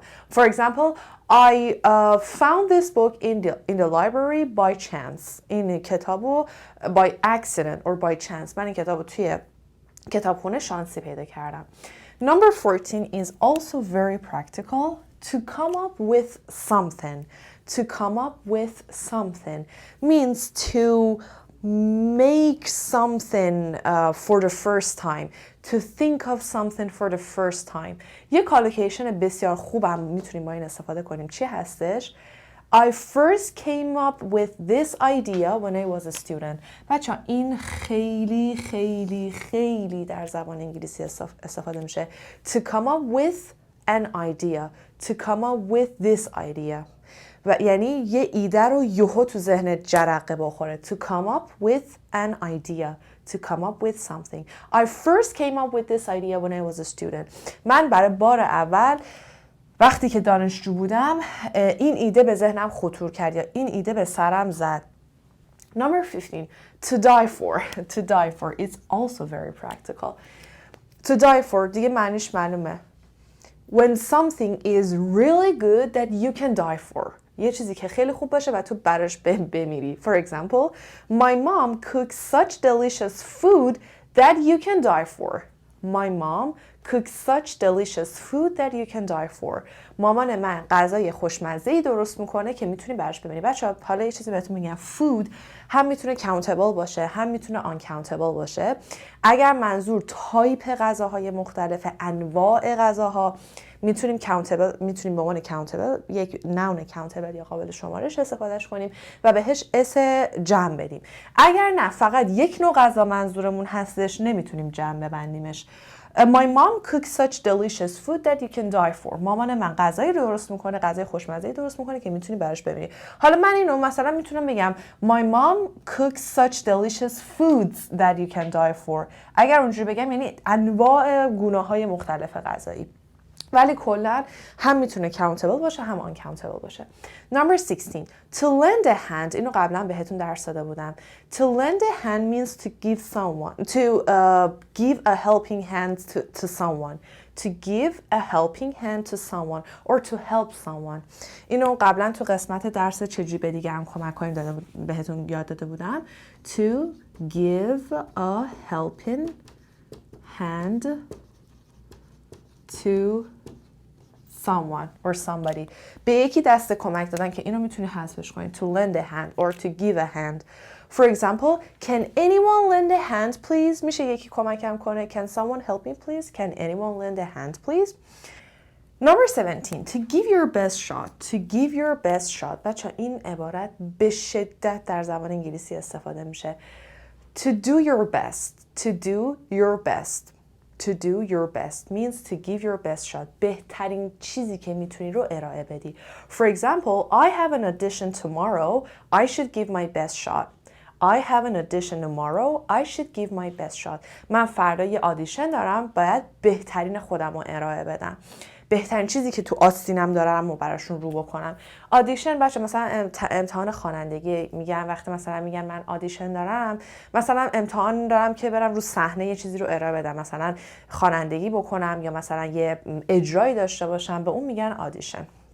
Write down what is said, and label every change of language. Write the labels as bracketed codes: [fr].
[en] For example, I found this book in the library by chance. [fa] این کتابو [en] by accident or by chance. [fa] من این کتابو توی کتابخونه شانسی پیدا کردم. [en] Number 14 is also very practical. To come up with something. To come up with something means to make something for the first time. To think of something for the first time. [fa] یه کالوکیشن بسیار خوبم میتونیم با این استفاده کنیم. چی هستش؟ [en] I first came up with this idea when I was a student. [fa] بچه‌ها این خیلی خیلی خیلی در زبان انگلیسی استفاده میشه. [en] To come up with an idea. To come up with this idea. [fa] و یعنی یه ایده رو یهو تو ذهنت جرقه بخوره. [en] To come up with an idea. To come up with something. I first came up with this idea when I was a student. [fa] من برای بار اول وقتی که دانشجو بودم این ایده به ذهنم خطور کرد یا این ایده به سرم زد. [en] Number 15. To die for. To die for. It's also very practical. To die for [fa] دیگه معنیش معلومه. [en] When something is really good that you can die for. [fa] یه چیزی که خیلی خوب باشه و تو براش بمیری. [en] For example, my mom cooks such delicious food that you can die for. My mom cooks such delicious food that you can die for. [fa] مامان من غذای خوشمزه‌ای درست میکنه که میتونی براش ببینی. بچه‌ها حالا یه چیزی بهتون میگم. food هم میتونه countable باشه هم میتونه uncountable باشه. اگر منظور تایپ غذاهای مختلف، انواع غذاها، میتونیم به عنوان countable یک noun countable یا قابل شمارش استفادهش کنیم و بهش اس جمع بدیم. اگر نه فقط یک نوع غذا منظورمون هستش نمیتونیم جمع ببندیمش. [en] My mom cooks such delicious food that you can die for. [fa] مامان من غذایی درست میکنه، غذای خوشمزه‌ای درست میکنه که میتونی براش ببینی. حالا من اینو مثلا میتونم بگم [en] My mom cooks such delicious foods that you can die for. [fa] اگر اونجوری بگم یعنی انواع گونه‌های مختلف غذایی. ولی کلا هم میتونه countable باشه هم uncountable باشه. [en] Number 16. To lend a hand. [fa] اینو قبلا بهتون درس داده بودم. [en] To lend a hand means to give someone, to give a helping hand to someone. To give a helping hand to someone or to help someone. [fa] اینو قبلا تو قسمت درس چجوری به دیگران کمک کنیم بهتون یاد داده بودم. [en] To give a helping hand to someone or somebody. [fa] به یکی دست کمک دادن که اینو میتونی حذفش کنی. [en] To lend a hand or to give a hand. For example, can anyone lend a hand please? [fa] میشه یکی کمکم کنه. [en] Can someone help me please? Can anyone lend a hand please? Number 17. To give your best shot. To give your best shot. [fa] بچه این عبارت به شدت در زبان انگلیسی استفاده میشه. [en] To do your best. To do your best. To do your best means to give your best shot. [fa] بهترین چیزی که میتونی رو ارائه بدی. [en] For example, I have an audition tomorrow. I should give my best shot. I have an audition tomorrow. I should give my best shot. [fa] من فردا یه آدیشن دارم. باید بهترین خودم رو ارائه بدم. بهترین چیزی که تو آستینم دارم رو براشون رو بکنم. آدیشن بچه مثلا امتحان خوانندگی میگن وقتی مثلا میگن من آدیشن دارم، مثلا امتحان دارم که برم رو صحنه یه چیزی رو ارائه بدم، مثلا خوانندگی بکنم یا مثلا یه اجرایی داشته باشم، به اون میگن آدیشن.